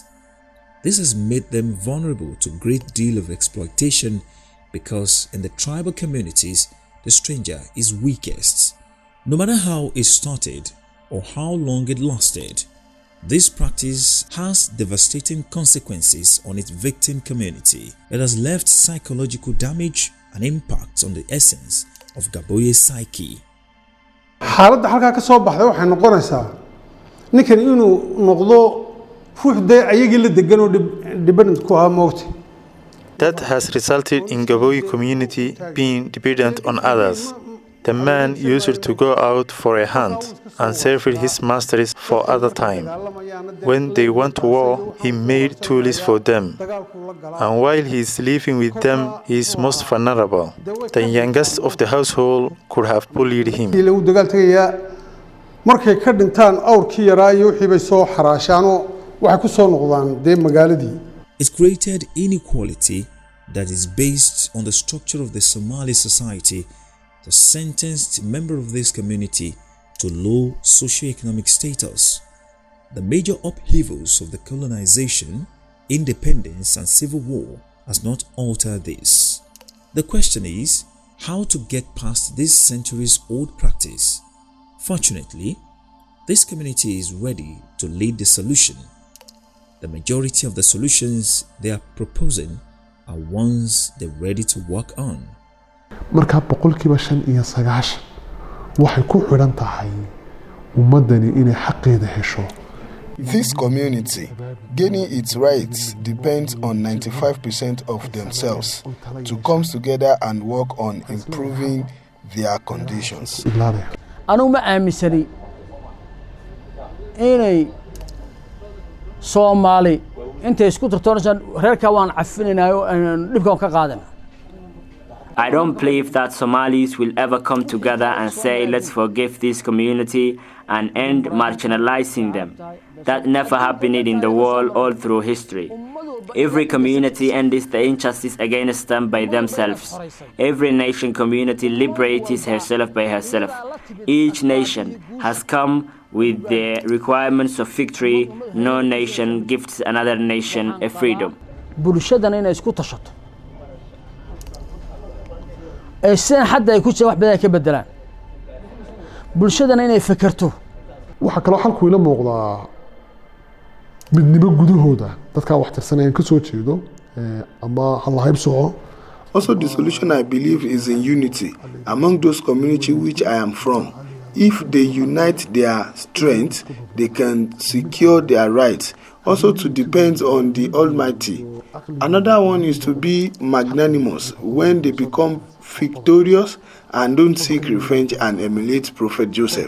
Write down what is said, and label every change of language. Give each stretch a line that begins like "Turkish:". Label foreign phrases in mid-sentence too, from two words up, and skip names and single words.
English: This has made them vulnerable to a great deal of exploitation because in the tribal communities, the stranger is weakest. No matter how it started or how long it lasted, this practice has devastating consequences on its victim community. It has left psychological damage and impact on the essence of Gaboye's psyche.
Somali: xaaladda halkaa ka soo baxday waxay noqonaysaa ninkan inuu noqdo ruux dee ayagii la degan oo dependent ku ahaa moogta.
English: That has resulted in Gaboy community being dependent on others. The man used to go out for a hunt and serve his masters for other time. When they went to war, he made tools for them. And while he is living with them, he is most vulnerable. The youngest of the household could have bullied him.
Somali: markay ka dhintaan awrkii yaraa iyo wixii bay soo xaraashaanoo waxay ku soo noqdaan dee magaaladii.
English: It created inequality that is based on the structure of the Somali society that sentenced members of this community to low socio-economic status. The major upheavals of the colonization, independence and civil war has not altered this. The question is how to get past this centuries-old practice. Fortunately, this community is ready to lead the solution. The majority of the solutions they are proposing are ones they're ready to work on.
Somali: marka boqolkiiba 95 waxay ku xiran tahay ummadani inay xaqeeda hesho.
English: This community gaining its rights depends on 95% of themselves to come together and work on improving their conditions.
Somali: Anu ma aaminsani inay Somali intay isku tartoonaysan reerka waan cafinaynayo dhibkan ka qaadana.
English: I don't believe that Somalis will ever come together and say, let's forgive this community and end marginalizing them. That never happened in the world all through history. Every community ends the injustice against them by themselves. Every nation community liberates herself by herself. Each nation has come with the requirements of victory. No nation gives another nation a freedom.
Somali: bulshadana inay isku tashato aysan hadda ay ku jira wax badan ka bedelaan bulshadana inay fakarto waxa kale xalku ila muuqdaa midnimo gudahooda dadka wax tirsanayaan ka soo jeedo ama hal hayb soo.
English: Also, the solution I believe is in unity among those communities which I am from. If they unite their strength, they can secure their rights. Also, to depend on the Almighty. Another one is to be magnanimous when they become victorious and don't seek revenge and emulate Prophet Joseph.